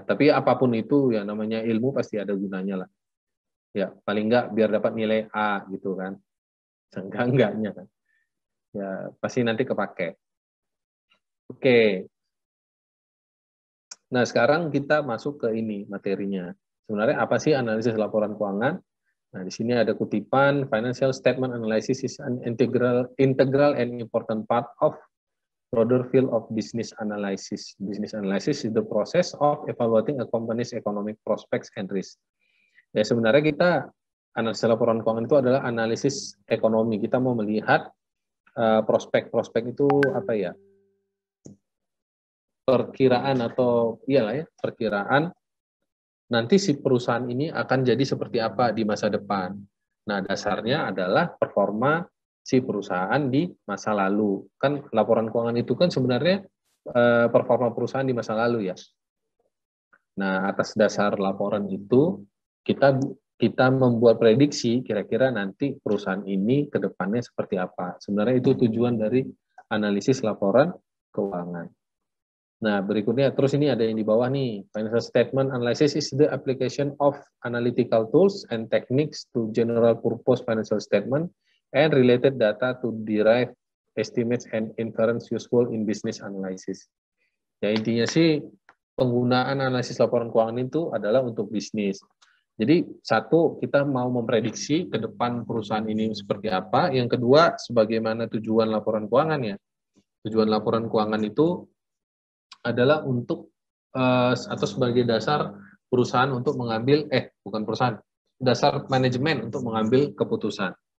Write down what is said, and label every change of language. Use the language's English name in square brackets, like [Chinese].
[Indonesian] Tapi apapun itu ya namanya ilmu pasti ada gunanya lah. Ya, paling enggak biar dapat nilai A gitu kan. Enggaknya kan. Ya, pasti nanti kepake. Oke. Nah, sekarang kita masuk ke ini materinya. Sebenarnya apa sih analisis laporan keuangan? Nah, di sini ada kutipan, [English] financial statement analysis is an integral and important part of broader field of business analysis. Business analysis is the process of evaluating a company's economic prospects and risk. [Indonesian] Ya, sebenarnya kita analisis laporan keuangan itu adalah analisis ekonomi. Kita mau melihat prospek-prospek itu apa ya? Perkiraan atau iyalah ya, perkiraan nanti si perusahaan ini akan jadi seperti apa di masa depan. Nah, dasarnya adalah performa si perusahaan di masa lalu. Kan laporan keuangan itu kan sebenarnya performa perusahaan di masa lalu ya. Nah, atas dasar laporan itu kita membuat prediksi kira-kira nanti perusahaan ini ke depannya seperti apa. Sebenarnya itu tujuan dari analisis laporan keuangan. Nah, berikutnya terus ini ada yang di bawah nih. [English] Financial statement analysis is the application of analytical tools and techniques to general purpose financial statement and related data to derive estimates and inference useful in business analysis. [Indonesian] Ya, intinya sih penggunaan analisis laporan keuangan itu adalah untuk bisnis. Jadi satu, kita mau memprediksi ke depan perusahaan ini seperti apa. Yang kedua, sebagaimana tujuan laporan keuangan ya. Tujuan laporan keuangan itu adalah untuk atau sebagai dasar perusahaan untuk mengambil, bukan perusahaan, dasar manajemen untuk mengambil keputusan.